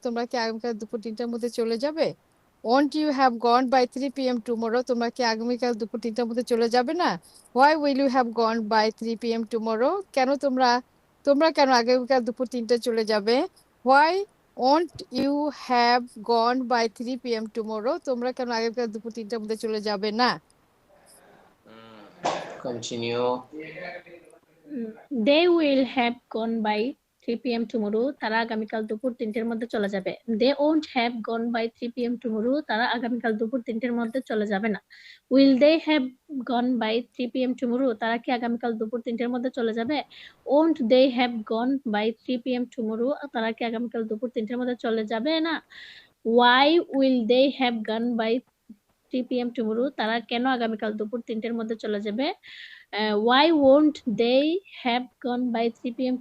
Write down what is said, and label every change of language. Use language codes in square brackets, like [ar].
[bn] তোমরা কি আগামীকাল দুপুর 3টার মধ্যে চলে যাবে? [en] Won't you have gone by 3 p.m. tomorrow? [bn] তোমরা কি আগামীকাল দুপুর 3টার মধ্যে চলে যাবে না? [en] Why will you have gone by 3 p.m. tomorrow? [bn] কেন তোমরা তোমরা কেন আগামীকাল দুপুর 3টায় চলে যাবে? [en] Why won't you have gone by 3 p.m. tomorrow? [bn] তোমরা কেন আগামীকাল দুপুর 3টার মধ্যে চলে যাবে না? Continue. [en] They will have gone by 3 p.m. tomorrow. [bn] তারা আগামীকাল দুপুর 3টের মধ্যে চলে যাবে। [en] They won't have gone by 3 p.m. tomorrow. [bn] তারা আগামীকাল দুপুর 3টের মধ্যে চলে যাবে না। [en] Will they have gone by 3 p.m. tomorrow? [bn] তারা কি আগামীকাল দুপুর 3টের মধ্যে চলে যাবে? [en] Won't they have gone by 3 p.m. tomorrow? [bn] তারা কি আগামীকাল দুপুর 3টের মধ্যে চলে যাবে না? [en] Why will they have gone by 3 p.m. tomorrow? [bn] তারা কেন আগামীকাল দুপুর 3টের মধ্যে চলে যাবে? [en] Why won't they have gone by 3 p.m.